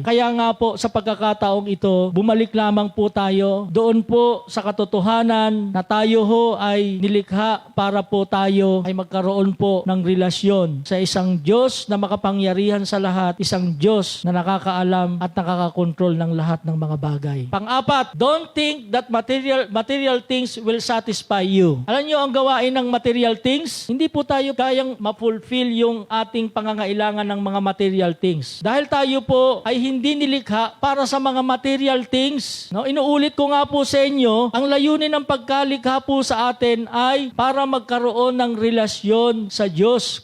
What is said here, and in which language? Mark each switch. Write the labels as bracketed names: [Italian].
[Filipino] Kaya nga po, sa pagkakataong ito, bumalik lamang po tayo doon po sa katotohanan na tayo ay nilikha para po tayo ay magkaroon po ng relasyon sa isang Diyos na makapangyarihan sa lahat, isang Diyos na nakakaalam at nakakakontrol ng lahat ng mga bagay. Pang-apat, [English] don't think that material things will satisfy you. [Filipino] Alam nyo ang gawain ng material things? Hindi po tayo kayang ma-fulfill yung ating pangangailangan ng mga material things. Dahil tayo po ay hindi nilikha para sa mga material things. No? Inuulit ko nga po sa inyo, ang layunin ng pagkalikha po sa atin ay para magkaroon ng relasyon sa Diyos.